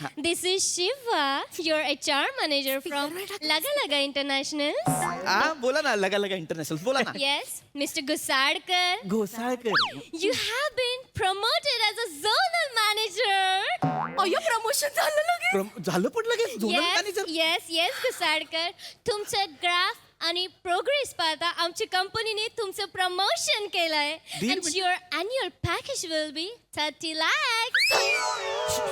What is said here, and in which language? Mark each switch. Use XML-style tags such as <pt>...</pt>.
<en>This is Shiva, your HR manager from Laga Laga International.</en> <mr>हा बोला ना लगा लगा इंटरनॅशनल बोला ना</mr> <en>Yes, Mr. Gusadkar.</en> <mr>Ghosalkar</mr> <en>You have been promoted as a zonal manager.</en> <mr>अय्यो प्रमोशन झालं लगेच झालं पण लगेच zonal</mr> <en>Yes, manager yes, Gusadkar.</en> <mr>तुमचं ग्राफ आणि प्रोग्रेस पाहता आमच्या कंपनीने तुमचं प्रमोशन केलंय</mr> <en>and your annual package will be 30 lakhs.</en>